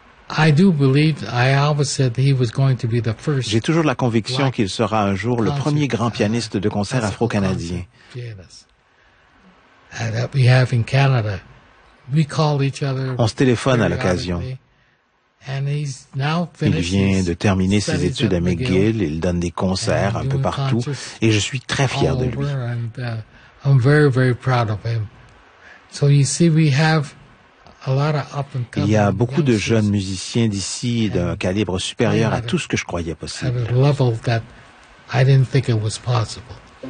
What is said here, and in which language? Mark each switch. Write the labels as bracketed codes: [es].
[en] I do believe I always said he was going to be the first. [fr] J'ai toujours la conviction qu'il sera un jour le premier grand pianiste de concert afro-canadien. [en] That we have in Canada. We call each other. [fr] On se téléphone à l'occasion. Il vient de terminer ses études à McGill, il donne des concerts un peu partout, et je suis très fier de lui. [en] I'm very, very proud of him. So you see, we have a lot of up and coming. [fr] Il y a beaucoup de jeunes musiciens d'ici d'un calibre supérieur à tout ce que je croyais possible. [en] At a level that I didn't think it was possible.